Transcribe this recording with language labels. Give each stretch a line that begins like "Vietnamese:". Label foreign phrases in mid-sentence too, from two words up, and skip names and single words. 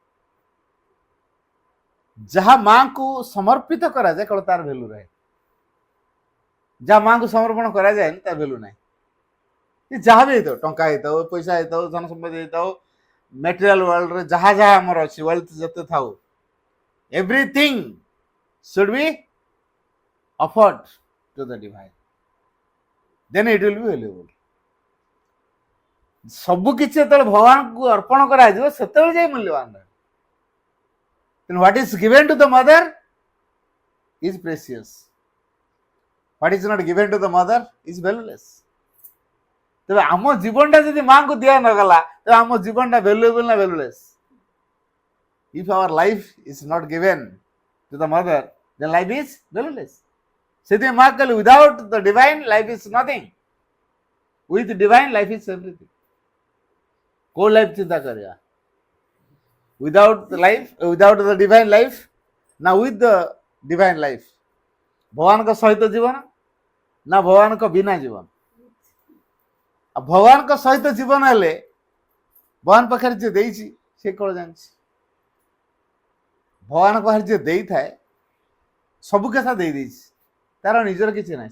Odia: ଯାହା ମାଙ୍କୁ ସମର୍ପିତ କରାଯାଏ କେବଳ ତାର ଭ୍ୟାଲୁ ରହେ। ଯାହା ମାଙ୍କୁ ସମର୍ପଣ କରାଯାଏନି ତାର ଭ୍ୟାଲୁ ନାହିଁ। ଯାହା ବି ହେଇଥାଉ, ଟଙ୍କା ହେଇଥାଉ, ପଇସା ହେଇଥାଉ, ଧନ ସମ୍ପତ୍ତି ହେଇଥାଉ,
English: material worldରେ
Odia: ଯାହା ଯାହା ଆମର ଅଛି, ୱେଲ୍ଥ ଯେତେ ଥାଉ,
English: everything should be offered to the divine. Then it will be valuable.
Odia: ସବୁ କିଛି ଯେତେବେଳେ ଭଗବାନଙ୍କୁ ଅର୍ପଣ କରାଯିବ ସେତେବେଳେ ଯାଇ ମୂଲ୍ୟବାନ ରହେ।
English: Then what is given to the mother is precious. What is not given to the mother is valueless.
Odia: ତେବେ ଆମ ଜୀବନଟା ଯଦି ମାଙ୍କୁ ଦିଆ ନଗଲା, ତେବେ ଆମ ଜୀବନଟା ଭ୍ୟାଲୁଏବଲ ନା ଭ୍ୟାଲୁଲେସ୍?
English: If our life is not given to the mother, then life is valueless.
Odia: ସେଥିପାଇଁ ମା କହିଲେ
English: without the divine life is nothing. With divine life is everything.
Odia: କୋଉ ଲାଇଫ ଚିନ୍ତା କରିବା?
English: without the life, without the divine life, ନା with the divine life?
Odia: ଭଗବାନଙ୍କ ସହିତ ଜୀବନ ନା ଭଗବାନଙ୍କ ବିନା ଜୀବନ? ଆଉ ଭଗବାନଙ୍କ ସହିତ ଜୀବନ ହେଲେ ଭଗବାନ ପାଖରେ ଯିଏ ଦେଇଛି ସେ କ'ଣ ଜାଣିଛି? ଭଗବାନଙ୍କ ପାଖରେ ଯିଏ ଦେଇଥାଏ ସବୁ କଥା ଦେଇଛି, ତାର ନିଜର କିଛି ନାହିଁ।